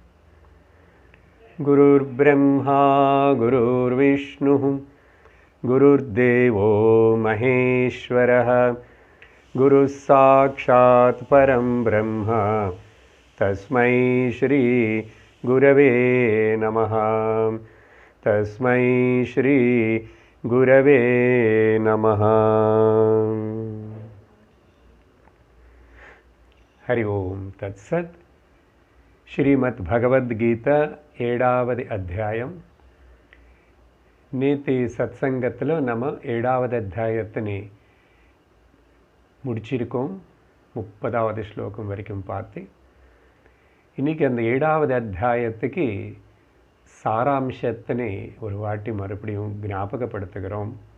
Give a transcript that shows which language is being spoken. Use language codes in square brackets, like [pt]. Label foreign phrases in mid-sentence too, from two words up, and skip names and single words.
[sa] गुरुर्ब्रह्मा गुरुर्विष्णुः गुरुर्देवो महेश्वरः गुरुः साक्षात् परं ब्रह्म तस्मै श्री गुरवे नमः। तस्मै श्री गुरवे नमः। हरि ओम तत्सत्। [ta] श्रीमद् भगवद्गीता 7வது அத்தியாயம். நேற்று சத்சங்கத்தில் நம்ம 7வது அத்தியாயத்தினை முடிச்சிருக்கோம். 30வது ஸ்லோகம் வரைக்கும் பார்த்து இன்றைக்கி அந்த 7வது அத்தியாயத்துக்கு சாராம்சத்தினை ஒரு வாட்டி மறுபடியும் ஞாபகப்படுத்துகிறோம்.